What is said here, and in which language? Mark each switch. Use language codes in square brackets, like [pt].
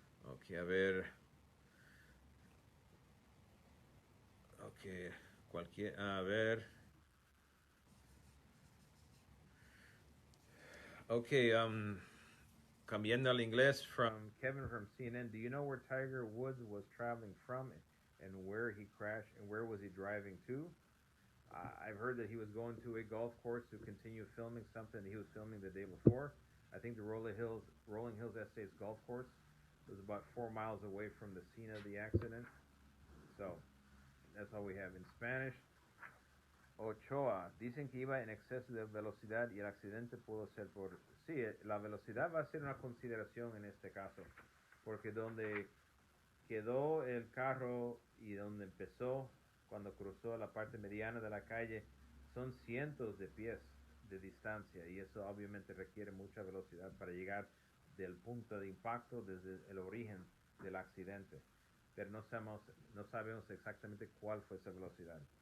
[es] Ok, a ver. Ok, cualquier. A ver. Ok, cambiando al inglés [en] from Kevin from CNN. Do you know where Tiger Woods was traveling from and where he crashed and where was he driving to? I've heard that he was going to a golf course to continue filming something that he was filming the day before. I think the Rolling Hills Estates golf course was about 4 miles away from the scene of the accident. So that's all we have in Spanish. [es] Ochoa, dicen que iba en exceso de velocidad y el accidente pudo ser por... Sí, la velocidad va a ser una consideración en este caso, porque donde quedó el carro y donde empezó cuando cruzó la parte mediana de la calle son cientos de pies de distancia y eso obviamente requiere mucha velocidad para llegar del punto de impacto desde el origen del accidente, pero no sabemos exactamente cuál fue esa velocidad.